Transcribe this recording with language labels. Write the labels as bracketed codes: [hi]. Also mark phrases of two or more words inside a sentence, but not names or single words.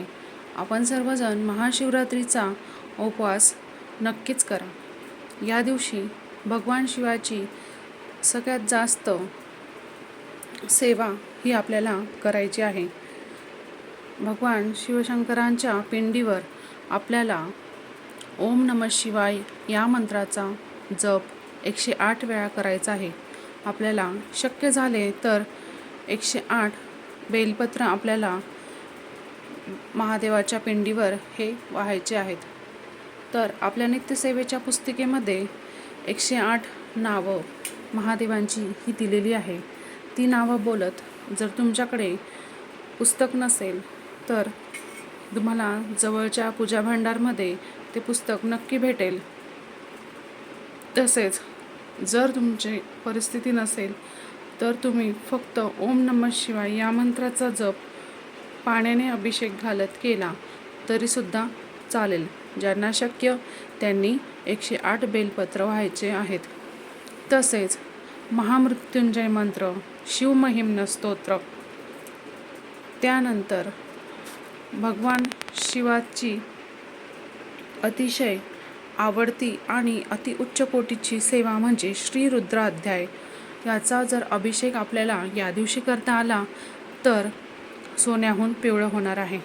[mr] आपण सर्वजण महाशिवरात्रीचा उपवास नक्कीच करा. या दिवशी भगवान शिवाची सगळ्यात जास्त सेवा ही आपल्याला करायची आहे. भगवान शिवशंकरांच्या पिंडीवर आपल्याला [sa] ओम नमः शिवाय [mr] या मंत्राचा जप 108 वेळा करायचा आहे. आपल्याला शक्य झाले तर 108 बेलपत्र आपल्याला महादेवाच्या पिंडीवर हे वाहायचे आहेत. तर आपल्या नित्यसेवेच्या पुस्तिकेमध्ये 108 नावं महादेवांची ही दिलेली आहे. ती नावं बोलत जर तुमच्याकडे पुस्तक नसेल तर तुम्हाला जवळच्या पूजा भांडारमध्ये ते पुस्तक नक्की भेटेल. तसेच जर तुमची परिस्थिती नसेल तर तुम्ही फक्त [sa] ओम नमः शिवाय [mr] या मंत्राचा जप पाण्याने अभिषेक घालत केला तरीसुद्धा चालेल. ज्यांना शक्य त्यांनी 108 बेलपत्र व्हायचे आहेत. तसेच महामृत्युंजय मंत्र, शिवमहिम्न स्तोत्र, त्यानंतर भगवान शिवाची अतिशय आवडती आणि अति उच्च कोटीची सेवा म्हणजे श्री रुद्राध्याय, याचा जर अभिषेक आपल्याला या दिवशी करता आला तर सोन्याहून पिवळं होणार आहे.